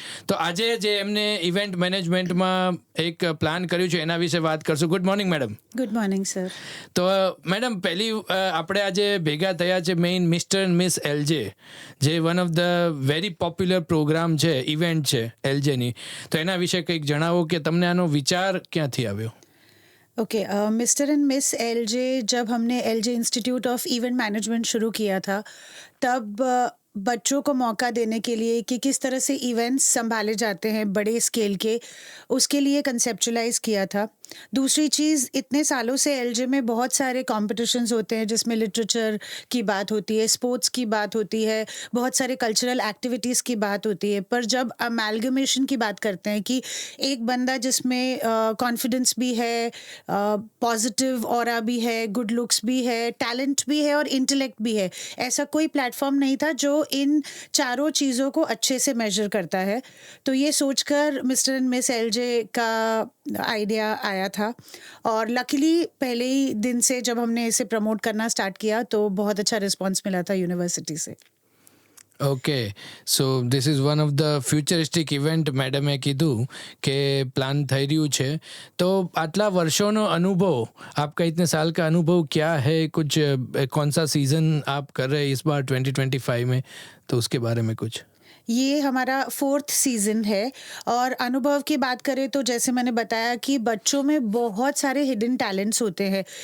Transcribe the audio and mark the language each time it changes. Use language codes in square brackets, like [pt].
[gu] તો આજે જે એમને ઇવેન્ટ મેનેજમેન્ટમાં એક પ્લાન કર્યું છે એના વિશે વાત કરશું. Good morning madam. Good morning sir. તો મેડમ પહેલી આપણે આજે ભેગા થયા છે main mister and miss LJ, જે one of the very popular programme છે, ઇવેન્ટ છે એલજેની. તો એના વિશે કંઈક જણાવો કે તમને આનો વિચાર ક્યાંથી આવ્યો? [hi] Okay, mister and miss LJ जब हमने LJ institute of event management शुरू किया था तब बच्चों को मौका देने के लिए कि किस तरह से इवेंट्स संभाले जाते हैं बड़े स्केल के, उसके लिए कंसेप्चुलाइज किया था. दूसरी चीज़, इतने सालों से एलजे में बहुत सारे कॉम्पिटिशन्स होते हैं जिसमें लिटरेचर की बात होती है, स्पोर्ट्स की बात होती है, बहुत सारे कल्चरल एक्टिविटीज़ की बात होती है. पर जब अमेलगमेशन की बात करते हैं कि एक बंदा जिसमें कॉन्फिडेंस भी है, पॉजिटिव ऑरा भी है, गुड लुक्स भी है, टैलेंट भी है और इंटेलेक्ट भी है, ऐसा कोई प्लेटफॉर्म नहीं था जो इन चारों चीज़ों को अच्छे से मेजर करता है. तो ये सोचकर मिस्टर एंड मिस एलजे का आइडिया आया था और लकीली पहले ही दिन से जब हमने इसे प्रमोट करना स्टार्ट किया तो बहुत अच्छा रिस्पांस मिला था यूनिवर्सिटी से. [gu] Okay, so this is one of the futuristic event મેડમે કીધું કે પ્લાન થઈ રહ્યું છે. તો આટલા વર્ષોનો અનુભવ, [hi] आपका इतने साल का अनुभव क्या है, कुछ कौन सा सीज़न आप कर रहे हैं इस बार 2025 में, तो उसके बारे में कुछ. ये हमारा 4th सीज़न है और अनुभव की बात करें तो जैसे मैंने बताया कि बच्चों में बहुत सारे हिडन टैलेंट्स होते हैं.